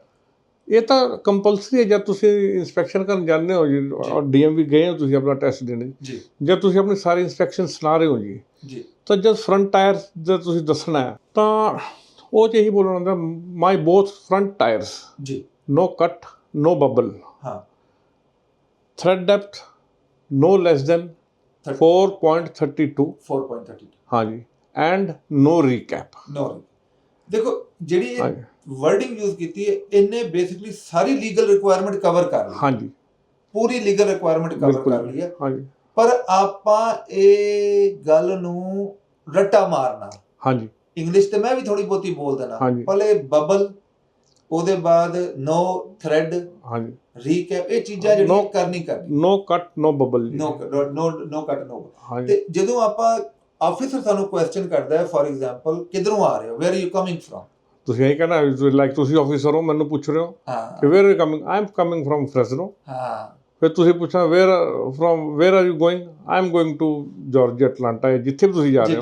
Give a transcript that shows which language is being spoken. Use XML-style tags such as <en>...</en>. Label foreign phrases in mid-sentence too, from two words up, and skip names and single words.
<pa>ਇਹ ਤਾਂ ਕੰਪਲਸਰੀ ਹੈ। ਜਦ ਤੁਸੀਂ ਇੰਸਪੈਕਸ਼ਨ ਕਰਨ ਜਾਂਦੇ ਹੋ ਜੀ, DMV ਗਏ ਹੋ ਤੁਸੀਂ ਆਪਣਾ ਟੈਸਟ ਦੇਣ ਜੀ, ਜਦ ਤੁਸੀਂ ਆਪਣੀ ਸਾਰੀ ਇੰਸਪੈਕਸ਼ਨ ਸੁਣਾ ਰਹੇ ਹੋ ਜੀ, ਤਾਂ ਜਦ</pa> <en>front tyre</en> <pa>ਜਦ ਤੁਸੀਂ ਦੱਸਣਾ ਹੈ, ਤਾਂ ਉਹ 'ਚ ਇਹੀ ਬੋਲਣਾ ਹੁੰਦਾ</pa> <en>my both front tyres</en> <pa>ਜੀ,</pa> <en>no cut no bubble.</en> <hi>हाँ,</hi> <en>Thread depth no less than 4.32. 4.32</en> <hi>हाँ जी,</hi> <en>and no recap.</en> <pa>नो। देखो ਜਿਹੜੀ</pa> <hi>हाँ</hi> <pa>ਇਹ</pa> <hi>जी,</hi> <en>wording use</en> <pa>ਕੀਤੀ ਹੈ ਇਹਨੇ ਬੇਸਿਕਲੀ ਸਾਰੀ</pa> <en>legal requirement cover</en> <pa>ਕਰ ਲਈ,</pa> <hi>हाँ जी,</hi> <pa>ਪੂਰੀ</pa> <en>legal requirement cover</en> <hi>बिल्कुल</hi> <pa>ਕਰ ਲਈ ਹੈ।</pa> <hi>हाँ जी,</hi> <pa>ਪਰ ਆਪਾਂ ਇਹ ਗੱਲ ਨੂੰ ਰੱਟਾ ਮਾਰਨਾ,</pa> <hi>हाँ जी,</hi> <pa>ਇੰਗਲਿਸ਼ ਤੇ ਮੈਂ ਵੀ ਥੋੜੀ ਬਹੁਤੀ ਬੋਲ ਦੇਣਾ, ਹਾਂਜੀ। ਪਹਿਲੇ ਬਬਲ, ਉਹਦੇ ਬਾਅਦ</pa> <en>no thread,</en> <hi>हाँ जी,</hi> <pa>ਰੀਕੈਪ, ਇਹ ਚੀਜ਼ਾਂ ਜਿਹੜੀਆਂ</pa> <en>No-</en> <pa>ਕਰਨੀ</pa> <en>no cut no bubble जी। no cut no.</en> <hi>हाँ जी,</hi> <pa>ਤੇ ਜਦੋਂ ਆਪਾਂ ਆਫੀਸਰ ਸਾਨੂੰ ਕੁਐਸਚਨ ਕਰਦਾ ਹੈ,</pa> <en>for example</en> <pa>ਕਿੱਧਰੋਂ ਆ ਰਹੇ ਹੋ,</pa> <en>where are you coming from,</en> <pa>ਤੁਸੀਂ ਇਹੀ ਕਹਿਣਾ ਲਾਈਕ ਤੁਸੀਂ ਆਫੀਸਰ ਹੋ, ਮੈਨੂੰ ਪੁੱਛ ਰਹੇ ਹੋ ਕਿ ਹਾਂ</pa> <en>where are you coming, I am coming from Fresno.</en> <pa>ਹਾਂ ਫਿਰ ਤੁਸੀਂ ਪੁੱਛਣਾ</pa> <en>where are you going, I am going to Georgia Atlanta,</en> <pa>ਜਿੱਥੇ ਵੀ ਤੁਸੀਂ ਜਾ ਰਹੇ</pa>